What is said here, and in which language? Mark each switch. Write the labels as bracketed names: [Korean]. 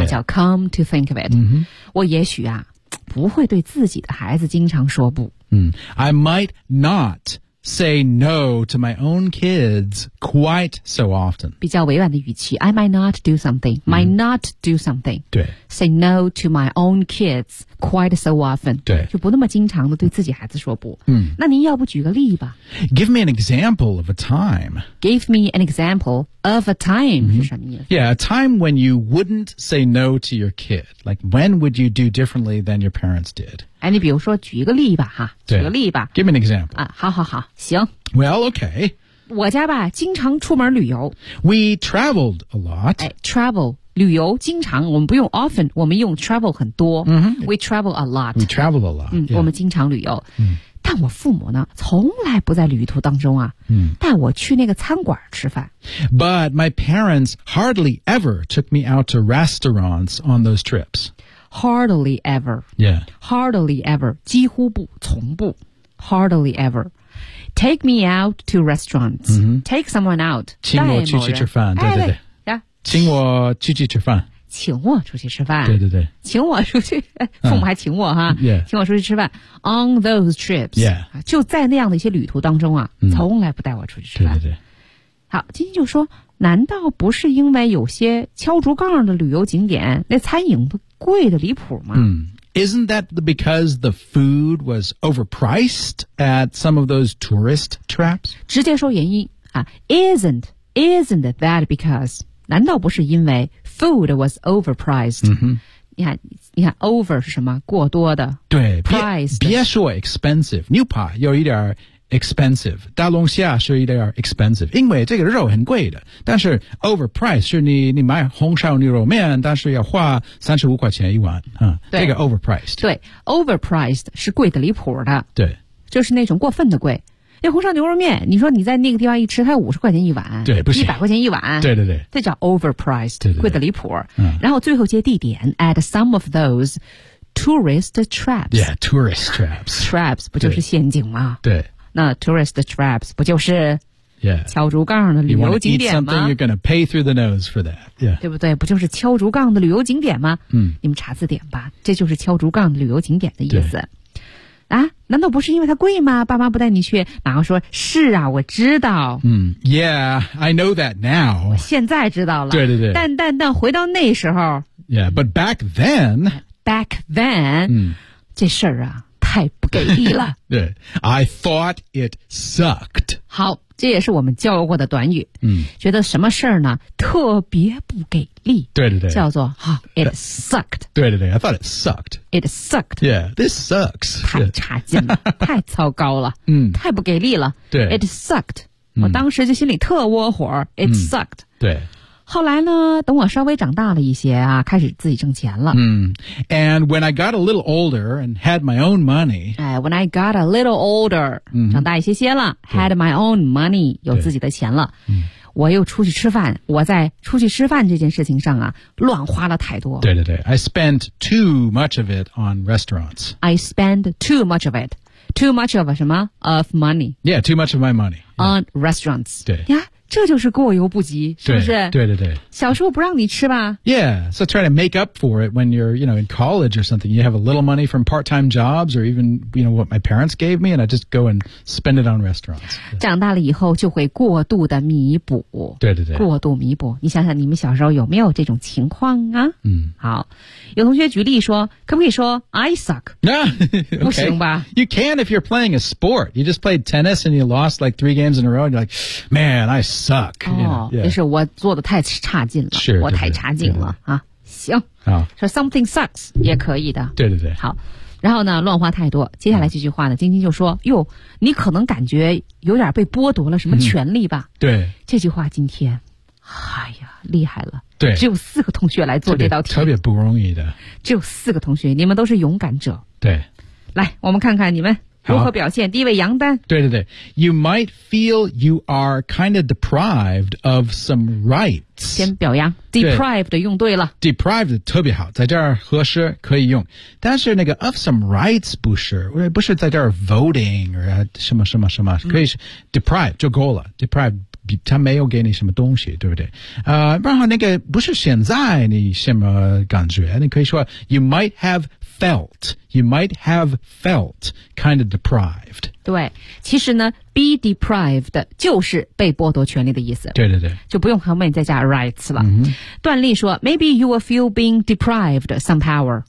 [Chinese] 那叫 [English] come to think of it、 [Chinese] 我也许啊不会对自己的孩子经常说不。 [English] I might not say no to my own kids quite so often. [Chinese] 比较委婉的语气 [English] I might not do something, might not do something. [Chinese] 对。 [English] Say no to my own kids quite so often. [Chinese] 对。就不那么经常的对自己孩子说不。那您要不举个例吧。 [English] Give me an example of a time. Give me an example of a time, [Chinese] 是什么意思 [English] Yeah, a time when you wouldn't say no to your kid. Like, when would you do differently than your parents did? [Chinese] 哎，你比如说举一个例吧，哈，举个例吧。 [English] Give me an example. [Chinese] 啊，好，行。 [English] Well, okay. [Chinese] 我家吧，经常出门旅游。 [English] We traveled a lot. [Chinese] 哎 ，travel 旅游经常，我们不用 often， 我们用 travel 很多。 [English] We travel a lot. We travel a lot. [Chinese] 我们经常旅游。但我父母呢，从来不在旅途当中啊。带我去那个餐馆吃饭。 [English] But my parents hardly ever took me out to restaurants on those trips. Hardly ever. Yeah. Hardly ever. [Chinese] 几乎不从不 [English] Hardly ever. Take me out to restaurants.、Take someone out. [Chinese] 请我出去吃饭。对。请我出去吃饭。请我出去吃饭。对。请我出去。父母还请我哈。请我出去吃饭。 [English] On those trips. Yeah. [Chinese] 就在那样的一些旅途当中啊、从来不带我出去吃饭。对。好今天就说难道不是因为有些敲竹杠的旅游景点那餐饮不贵的离谱吗、 [English] Isn't that because the food was overpriced at some of those tourist traps? [Chinese] 直接说原因、 [English] Isn't that because [Chinese] 难道不是因为 [English] food was overpriced?、 [Chinese] 你看 over 是什么过多的对 [English] priced [Chinese] 别说 expensive 牛扒有一点expensive 大龙虾是一点 expensive 因为这个肉很贵的但是 overpriced 是你买红烧牛肉面但是要花35块钱一碗、这个 overpriced 对 overpriced 是贵的离谱的对就是那种过分的贵那红烧牛肉面你说你在那个地方一吃它50块钱一碗对不行 100块钱一碗对这叫 overpriced 对贵的离谱、嗯、然后最后接地点 [English] at some of those tourist traps yeah tourist traps [Chinese] traps 不就是陷阱吗对那 tourist traps 不就是敲竹杠的旅游景点吗 [English] eat something, you're gonna pay through the nose for that.、 [Chinese] 对不对不就是敲竹杠的旅游景点吗、嗯、你们查字典吧这就是敲竹杠旅游景点的意思啊难道不是因为它贵吗爸妈不带你去马上说是啊我知道、 [English] Yeah, I know that now [Chinese] 我现在知道了对但回到那时候 [English] Yeah, but back then、 [Chinese] 这事儿啊太不给力了。对 [English] ，I thought it sucked。 [Chinese] 好，这也是我们教过的短语。觉得什么事儿呢？特别不给力。对，叫做哈、， [English] it sucked。对 ，I thought it sucked。 It sucked。 Yeah, this sucks。 [Chinese] 太差劲了，太糟糕了。太不给力了。对， [English] it sucked。 [Chinese] 我当时就心里特窝火。 [English] It sucked。 [Chinese] 对。后来呢，等我稍微长大了一些啊，开始自己挣钱了。嗯。 [English] And when I got a little older and had my own money. When I got a little older,、 [Chinese] 嗯、长大一些些了 , [English] had my own money, [Chinese] 有自己的钱了。嗯。我又出去吃饭，我在出去吃饭这件事情上啊乱花了太多。对对对。 [English] I spent too much of it on restaurants. I spent too much of it. Too much of [Chinese] 什么 [English] ?of money. Yeah, too much of my money.、 Yeah. On restaurants. [Chinese] 对。 [English] Yeah? [Chinese] 这就是过犹不及，是不是？对对对。小时候不让你吃吧 [English] ？Yeah, so try to make up for it when you're, you know, in college or something. You have a little money from part-time jobs, or even, you know, what my parents gave me, and I just go and spend it on restaurants. [Chinese] 长大了以后就会过度的弥补。对对对。过度弥补，你想想你们小时候有没有这种情况啊？嗯。好，有同学举例说，可不可以说 [English] I suck？那、okay. [Chinese] 不行吧 [English] ？You can if you're playing a sport. You just played tennis and you lost like 3 games in a row. And you're like, man, I suck. Suck, you know, yeah. [Chinese] 就是我做的太差劲了 [English] sure, [Chinese] 我太差劲了 [English] yeah, yeah. [Chinese] 啊行好说、 [English] so、something sucks [Chinese] 也可以的对对对好然后呢乱花太多接下来这句话呢晶晶就说哟你可能感觉有点被剥夺了什么权利吧、嗯、对这句话今天哎呀厉害了对只有4个同学来做这道题特别不容易的只有4个同学你们都是勇敢者对来我们看看你们如何表现？第一位杨丹。对对对 [English] ，You might feel you are kind of deprived of some rights。 [Chinese] 先表扬 ，deprived 用对了，deprived 特别好，在这儿合适可以用。但是那个 [English] of some rights [Chinese] 不是在这儿 voting 或者什么什么什么，可以是 deprived 就够了 ，deprived。他没有给你什么东西，对不对？然后那个不是现在你什么感觉？你可以说 [English] you might have felt, you might have felt kind of deprived. [Chinese] 对，其实呢 ， [English] be deprived [Chinese] 就是被剥夺权利的意思。对对对，就不用后面再加 rights 了。嗯、 [English] 段丽说 ，maybe you will feel being deprived some power.